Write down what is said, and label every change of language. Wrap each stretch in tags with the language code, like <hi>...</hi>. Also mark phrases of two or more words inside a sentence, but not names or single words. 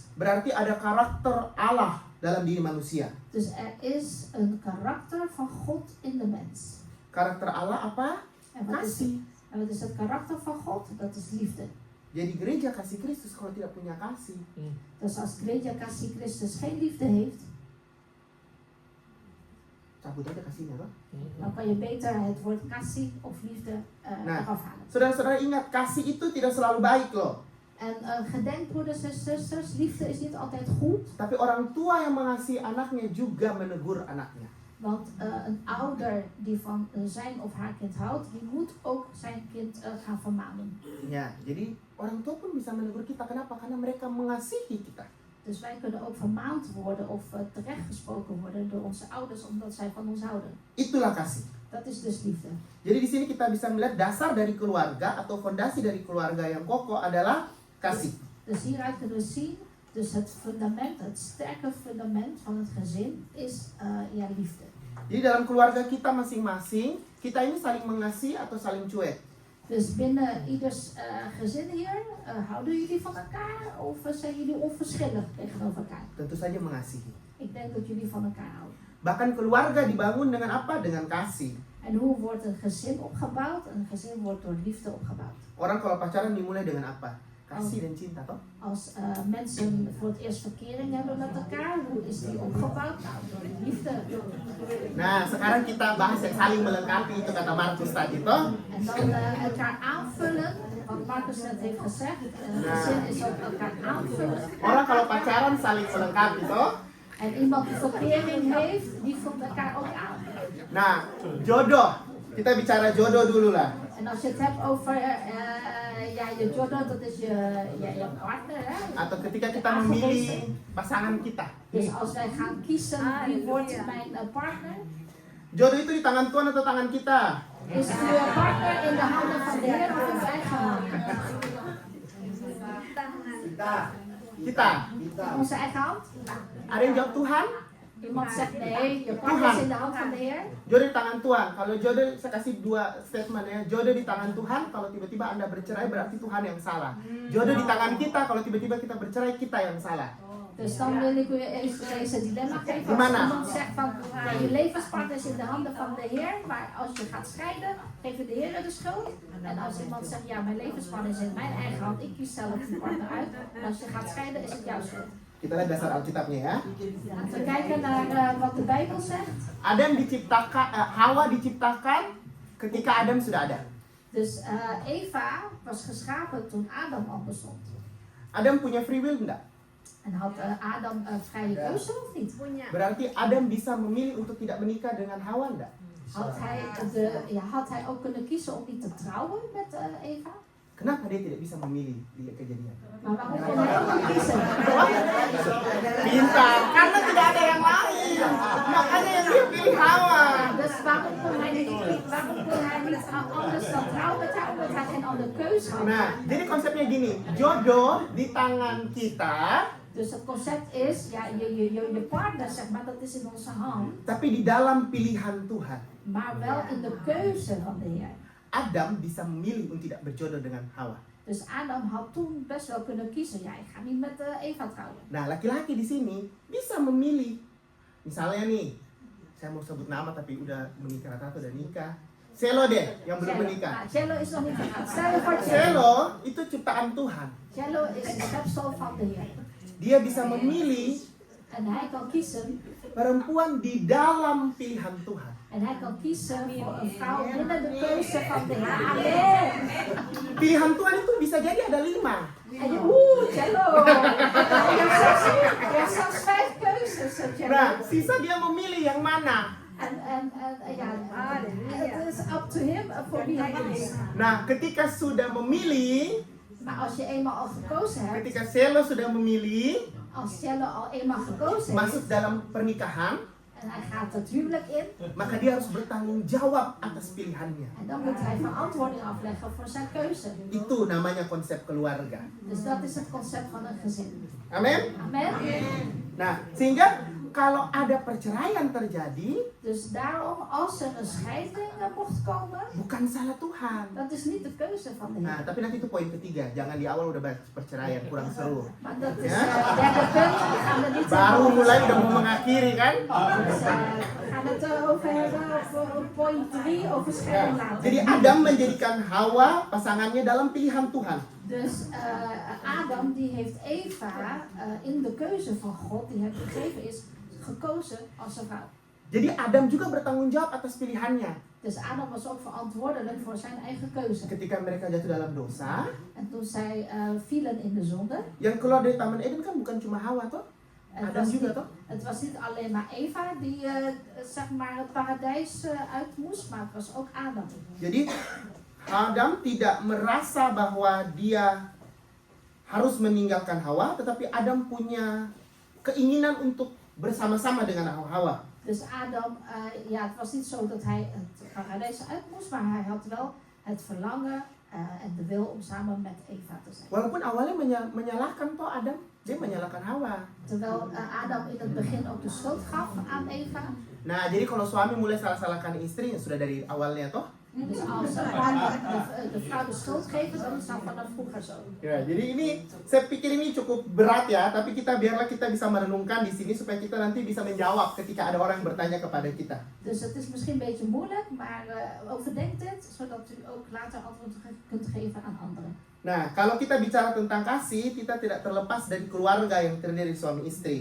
<id>Berarti ada karakter Allah dalam diri manusia.</id> <nl>Dus er is een karakter van God in de mens.</nl> <id>Karakter Allah apa?</id> <nl>En wat</nl> <id>Kasih.</id> <nl>is het karakter van God? Dat is liefde.</nl> <id>Jadi gereja kasih Kristus kalau tidak punya kasih,</id> <nl>Dus als Gereja Kasih Christus geen liefde heeft,</nl> <id>cabut aja kasihnya, Bang.</id> <nl>dan kan je beter het woord kasih of liefde</nl> <id>Nah.</id> <nl>eraf halen.</nl> <id>Saudara-saudara ingat, kasih itu tidak selalu baik loh.</id> <nl>En gedenk broeders en zusters, liefde is niet altijd goed.</nl> <id>Tapi orang tua yang mengasihi anaknya juga menegur anaknya.</id> <nl>Want een ouder die van zijn of haar kind houdt, die moet ook zijn kind gaan vermanen.</nl> <id>Ya, jadi orang tua pun bisa menegur kita. Kenapa? Karena mereka mengasihi kita.</id> <nl>Dus wij kunnen ook vermaand worden of terechtgesproken worden door onze ouders omdat zij van ons houden.</nl> <id>Itulah kasih.</id> <nl>Dat is dus liefde.</nl> <id>Jadi di sini kita bisa melihat dasar dari keluarga atau fondasi dari keluarga yang kokoh adalah kasih.</id> <nl>Dus hieruit kunnen we zien, dus het fundament, het sterke fundament van het gezin is liefde.</nl> <id>Jadi dalam keluarga kita masing-masing, kita ini saling mengasihi atau saling cuek.</id> <nl>Dus binnen ieders gezin hier, houden jullie van elkaar of zijn jullie onverschillig tegenover elkaar?</nl> <id>Tentu saja mengasihi.</id> <nl>Ik denk dat jullie van elkaar houden.</nl> <id>Bahkan keluarga dibangun dengan apa? Dengan kasih.</id> <nl>En hoe wordt een gezin opgebouwd? Een gezin wordt door liefde opgebouwd.</nl> <id>Orang kalau pacaran dimulai dengan apa? Kasih dan cinta toh.</id> <nl>Als mensen voor het eerst verkering hebben met elkaar, hoe is die opgebouwd? Nou, door de liefde.</nl> <id>Nah, sekarang kita bahas yang saling melengkapi itu kata Markus tadi toh.</id> <nl>En dan elkaar aanvullen, wat Marcus net heeft gezegd. Gezin is ook elkaar aanvullen.</nl> <id>Orang kalau pacaran saling melengkapi toh.</id> <nl>En iemand die verkering heeft, die vult elkaar ook aan.</nl> <id>Nah, jodoh. Kita bicara jodoh dulu lah.</id> <nl>En als je het hebt over ja, je jodoh, dat is je partner. Hè?</nl> <id>Atau ketika kita memilih pasangan kita.</id> <nl>Dus als wij gaan kiezen wie wordt mijn partner,</nl> <id>Jodoh itu di tangan Tuhan atau tangan kita?</id> <nl>is je partner in de handen van de Heer of in eigen handen?</nl> <id>Kita.</id> <nl>In onze eigen hand?</nl> <id>Ada yang jawab Tuhan?</id> <nl>Iemand zegt nee, je partner is in de hand van de Heer.</nl> <id>Jodoh di tangan Tuhan. Kalau jodoh, saya kasih dua statement ya. Jodoh di tangan Tuhan, kalau tiba-tiba Anda bercerai berarti Tuhan yang salah. Jodoh di tangan kita, kalau tiba-tiba kita bercerai, kita yang salah.</id> <nl>Dus dan wil ik u even deze dilemma geven. Als</nl> <id>Gimana?</id> <nl>iemand zegt van je levenspartner is in de handen van de Heer, maar als je gaat scheiden, geef je de Heer de schuld. En als iemand zegt ja, mijn levenspartner is in mijn eigen hand, ik kies zelf die partner uit. En als je gaat scheiden, is het jouw schuld.</nl> <id>Kita lihat dasar Alkitabnya ya.</id> <nl>Laten we kijken naar wat de Bijbel zegt.</nl> <id>Adam diciptakan, Hawa diciptakan ketika Adam sudah ada.</id> <nl>Dus Eva was geschapen toen Adam al bestond.</nl> <id>Adam punya</id> <en>free will</en> <id>enggak?</id> <nl>En had Adam vrije keuze of niet?</nl> <id>Berarti Adam bisa memilih untuk tidak menikah dengan Hawa enggak?</id> <nl>Had hij ook kunnen kiezen om niet te trouwen met Eva?</nl> <id>Kenapa dia tidak bisa memilih di kejadian?</id> <nl>Maar waarom kon hij ook niet kiezen?</nl> <id>Pintar, karena tidak ada yang lain. Makanya yang dia pilih Hawa.</id> <nl>Dus waarom kon hij niet anders dan trouwen met haar? Omdat hij geen andere keuze had.</nl> <id>Nah, jadi konsepnya gini, jodoh di tangan kita,</id> <nl>Dus het concept is, ja, je partner zeg maar, dat is in onze hand.</nl> <id>tapi di dalam pilihan Tuhan.</id> <nl>Maar wel in de keuze van de Heer.</nl> <id>Adam bisa memilih untuk tidak berjodoh dengan Hawa.</id> <nl>Dus Adam had toen best wel kunnen kiezen. Ja, ik ga niet met Eva trouwen.</nl> <id>Nah, laki-laki di sini bisa memilih. Misalnya nih, saya mau sebut nama tapi udah menikah, rata-rata udah nikah. Selo deh, yang belum menikah.</id> <nl>Cello is nog niet getrouwd. Stel je voor Cello.</nl> <id>Selo itu ciptaan Tuhan.</id> <nl>Cello is een schepsel van de Heer.</nl> <id>Dia bisa memilih</id> <nl>En hij kan kiezen.</nl> <id>perempuan di dalam pilihan Tuhan.</id> <nl>En hij kan kiezen voor een vrouw binnen de keuze van de Heer. Amen.</nl> <id>Pilihan Tuhan itu bisa jadi ada 5.</id> <nl>En je, Cello. Je hebt zelfs 5 keuzes, Cello.</nl> <id>Nah, sisa dia memilih yang mana.</id> <nl>En ja, het is</nl> <en>up to him</en> <nl>voor wie hij kiest.</nl> <id>Nah, ketika sudah memilih,</id> <nl>Maar als je eenmaal al gekozen hebt,</nl> <id>ketika Selo sudah memilih,</id> <nl>als Cello al eenmaal gekozen</nl> <id>masuk</id> <nl>heeft,</nl> <id>dalam pernikahan,</id> <nl>en hij gaat het huwelijk in,</nl> <id>maka dia harus bertanggung jawab atas pilihannya.</id> <nl>en dan moet hij verantwoording afleggen voor zijn keuze.</nl> <id>Itu namanya konsep keluarga.</id> <nl>Dus dat is het concept van een gezin.</nl> <id>Amin?</id> <nl>Amen.</nl> <id>Nah, sehingga kalau ada perceraian terjadi,</id> <nl>Dus daarom, als er een scheiding mocht komen,</nl> <id>bukan salah Tuhan.</id> <nl>dat is niet de keuze van de</nl> <id>Nah,</id> <nl>Heer.</nl> <id>tapi nanti itu poin ketiga. Jangan di awal udah bahas perceraian, kurang seru.</id> <nl>Maar dat is Ja? het derde punt. We gaan er niet</nl> <id>Baru</id> <nl>over</nl> <id>mulai udah mau mengakhiri kan?</id> <nl>Dus, we gaan het erover hebben voor point 3 over scheiding later.</nl> <id>Jadi Adam menjadikan Hawa pasangannya dalam pilihan Tuhan.</id> <nl>Dus Adam die heeft Eva in de keuze van God die hem gegeven is, gekozen als zijn vrouw.</nl> <id>Jadi Adam juga bertanggung jawab atas pilihannya.</id> <nl>Dus Adam was ook verantwoordelijk voor zijn eigen keuze.</nl> <id>Ketika mereka jatuh dalam dosa,</id> <nl>En toen zij vielen in de zonde,</nl> <id>yang keluar dari Taman Eden kan bukan cuma Hawa toh, Adam juga toh.</id> <nl>het was niet alleen maar Eva die zeg maar het paradijs uit moest, maar het was ook Adam.</nl> <id>Jadi Adam tidak merasa bahwa dia harus meninggalkan Hawa, tetapi Adam punya keinginan untuk bersama-sama dengan Hawa.</id> <nl>Dus Adam, ja, het was niet zo dat hij het paradijs uit moest, maar hij had wel het verlangen en de wil om samen met Eva te zijn.</nl> <id>Walaupun awalnya menyalahkan toh Adam, dia menyalahkan Hawa.</id> <nl>Terwijl Adam in het begin ook de schuld gaf aan Eva.</nl> <id>Nah, jadi kalau suami mulai salah-salahkan istri, sudah dari awalnya toh.</id> <nl>Dus als de vrouw de schuld geeft, dan is dat vanaf vroeger zo.</nl> <id>Ya, jadi ini saya pikir ini cukup berat ya, tapi biarlah kita bisa merenungkan di sini supaya kita nanti bisa menjawab ketika ada orang bertanya kepada kita.</id> <nl>Dus het is misschien een beetje moeilijk, maar overdenk dit, zodat u ook later antwoord kunt geven aan anderen.</nl> <id>Nah, kalau kita bicara tentang kasih, kita tidak terlepas dari keluarga yang terdiri suami istri.</id>